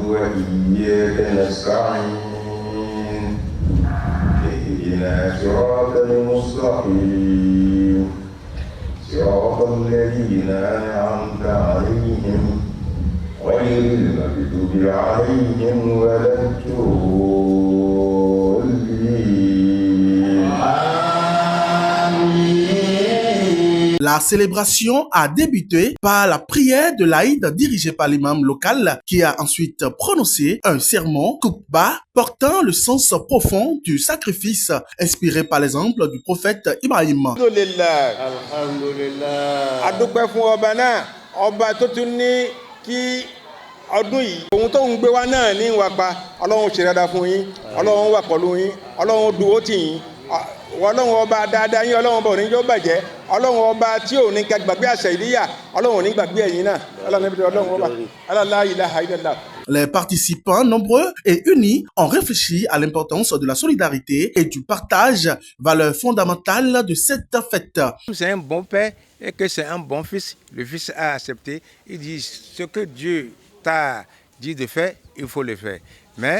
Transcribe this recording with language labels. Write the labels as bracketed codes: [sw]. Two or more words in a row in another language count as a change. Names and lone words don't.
[ar] وإياك نستعين اهدنا صراط المستقيم صراط الذين أنعمت عليهم غير المغضوب عليهم ولا الضالين آمين. [fr] La célébration a débuté par la prière de l'Aïd dirigée par l'imam local qui a ensuite prononcé un sermon Koukba portant le sens profond du sacrifice inspiré par l'exemple du prophète Ibrahim. [ar] Alhamdulillah. Alhamdulillah. [yo] Adúpẹ́ fún ọba náà, ọba tó tún ní kí ọdún yìí ohun tó ń gbé wá náà ní ìwà pa. Ọlọ́run ṣe dáadáa fún yín, Ọlọ́run wà pẹ̀lú yín, Ọlọ́run dúró tì yín, Ọlọ́run ọba dáadáa yín, Ọlọ́run ọba ò ní jẹ́ ó bàjẹ́, Ọlọ́run ọba tí ò ní gbàgbé àṣẹ ìdíyà, Ọlọ́run ò ní gbàgbé ẹ̀yin náà, Ọlọ́run ọba, [ar] la ilaha illallah. [fr] Les participants nombreux et unis ont réfléchi à l'importance de la solidarité et du partage, valeur fondamentale de cette fête. C'est un bon père et que c'est un bon fils. Le fils a accepté. Il dit ce que Dieu t'a dit de faire, il faut le faire.